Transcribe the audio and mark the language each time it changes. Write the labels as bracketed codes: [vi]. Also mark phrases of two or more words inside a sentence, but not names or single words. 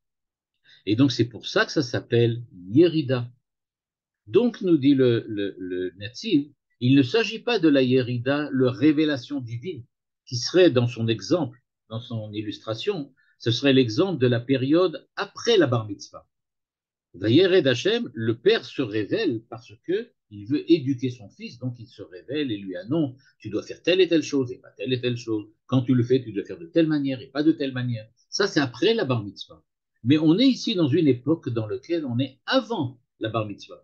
[fr] Et donc c'est pour ça que ça s'appelle Yerida. Donc nous dit le Netziv, il ne s'agit pas de la Yerida, la révélation divine, qui serait dans son exemple, dans son illustration, ce serait l'exemple de la période après la bar mitzvah. [he] וירד השם, [fr] le père se révèle parce que il veut éduquer son fils, donc il se révèle et lui annonce, tu dois faire telle et telle chose et pas telle et telle chose. Quand tu le fais, tu dois faire de telle manière et pas de telle manière. Ça, c'est après la bar mitzvah. Mais on est ici dans une époque dans laquelle on est avant la bar mitzvah.